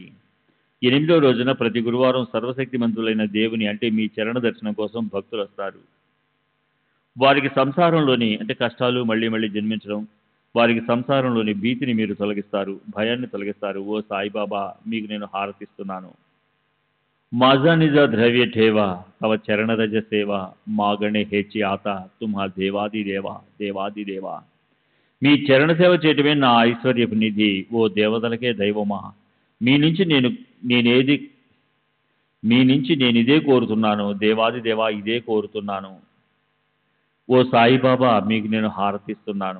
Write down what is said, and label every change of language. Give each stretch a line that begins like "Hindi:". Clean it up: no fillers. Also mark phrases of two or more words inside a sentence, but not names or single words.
Telugu: 8వ రోజున ప్రతి గురువారం సర్వశక్తిమంతులైన దేవుని అంటే మీ చరణ దర్శనం కోసం భక్తులు వస్తారు. వారికి సంసారంలోని అంటే కష్టాలు మళ్ళీ మళ్ళీ జన్మించడం, వారికి సంసారంలోని భీతిని మీరు తొలగిస్తారు, భయాన్ని తొలగిస్తారు. ఓ సాయిబాబా, మీకు నేను హారతిస్తున్నాను.
Marathi: माझा निजा द्रव्य ठेवा तव चरण रज सेवा मागणे हेची आता तुम्हा देवादी देवा देवादी देवा.
Telugu: మీ చరణ సేవ చేయటమే నా ఐశ్వర్యపు నిధి. ఓ దేవతలకే దైవమా, మీ నుంచి నేను ఇదే కోరుతున్నాను. దేవాది దేవా, ఇదే కోరుతున్నాను. ఓ సాయిబాబా, మీకు నేను హారతిస్తున్నాను.